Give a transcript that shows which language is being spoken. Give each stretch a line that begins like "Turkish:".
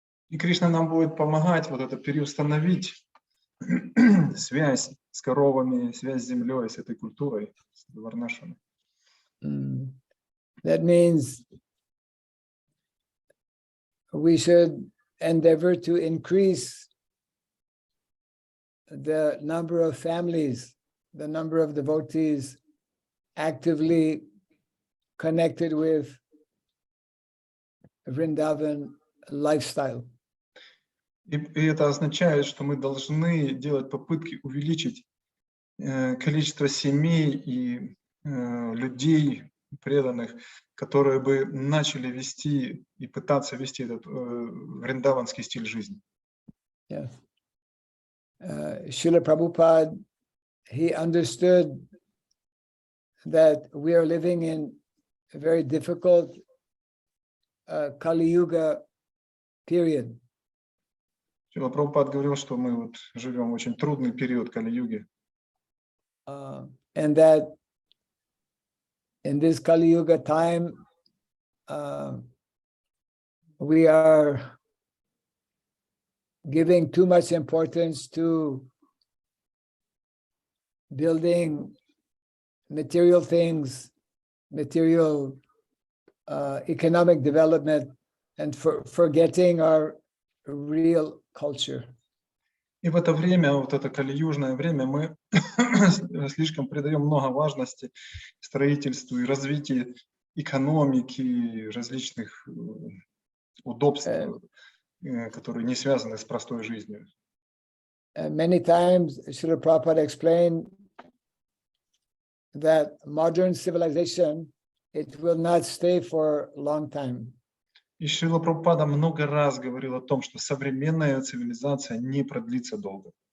Russian: И Кришна нам будет помогать вот это переустановить связь с коровами, связь с землей, с этой культурой, с варнашами.
English: That means we should endeavor to increase the number of families, the number of devotees actively connected with Vrindavan lifestyle.
Russian: И это означает, что мы должны делать попытки увеличить количество семей и людей преданных, которые бы начали вести и пытаться вести этот вриндаванский стиль жизни.
English: Yes. Srila Prabhupada, he understood that we are living in a very difficult Kali Yuga period.
Russian: Шрила Прабхупад говорил, что мы вот живем в очень трудный период Кали-юги.
English: And that in this Kali Yuga time, we are giving too much importance to building material things, material economic development, and forgetting our real culture.
Russian: И в это время, вот это кали-южное время, мы слишком придаем много важности строительству и развитию экономики, различных удобств, которые не связаны с простой жизнью.
English: Many times, Srila Prabhupada explained that modern civilization, it will not stay for a long time.
Russian: И Шрила Прабхупада много раз говорил о том, что современная цивилизация не продлится долго.